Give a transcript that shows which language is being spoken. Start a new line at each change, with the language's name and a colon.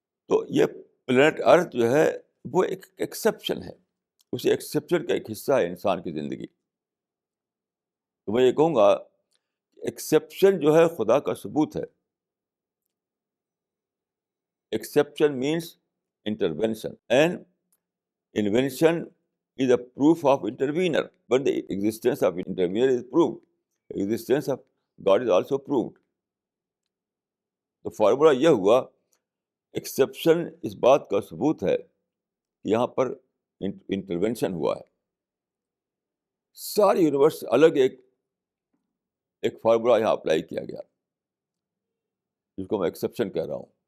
Urdu: تو یہ پلانٹ ارتھ جو ہے وہ ایک ایکسیپشن ہے، اس ایکسیپشن کا ایک حصہ ہے انسان کی زندگی. تو میں یہ کہوں گا ایکسیپشن جو ہے خدا کا ثبوت ہے.
English: Exception means intervention and invention is a proof of intervener. When the existence of intervener is proved, the existence of God is also proved.
Urdu: تو فارمولا یہ ہوا، ایکسیپشن اس بات کا ثبوت ہے کہ یہاں پر انٹروینشن ہوا ہے. ساری یونیورس الگ ایک فارمولا یہاں اپلائی کیا گیا جس کو میں ایکسیپشن کہہ رہا ہوں.